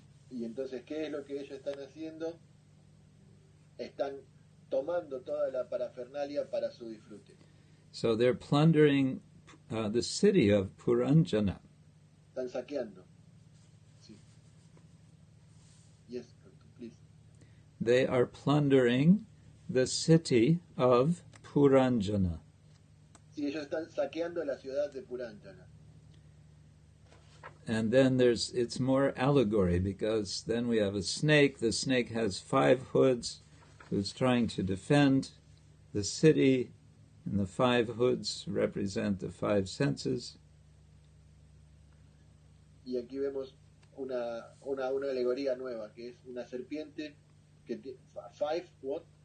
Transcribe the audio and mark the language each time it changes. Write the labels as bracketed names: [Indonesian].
[Spanish] Y entonces, ¿qué es lo que ellos están haciendo? Están tomando toda la parafernalia para su disfrute. [English] So they're plundering the city of Puranjana. [Spanish] Están saqueando. Sí. [English] Yes, please. They are plundering the city of Puranjana. [Spanish] Sí, ellos están saqueando la ciudad de Puranjana. [English] And then it's more allegory, because then we have a snake. The snake has 5 hoods, who's trying to defend the city, and the 5 hoods represent the 5 senses. [Spanish] Y aquí vemos una alegoría nueva, que es una serpiente que tiene 5 what?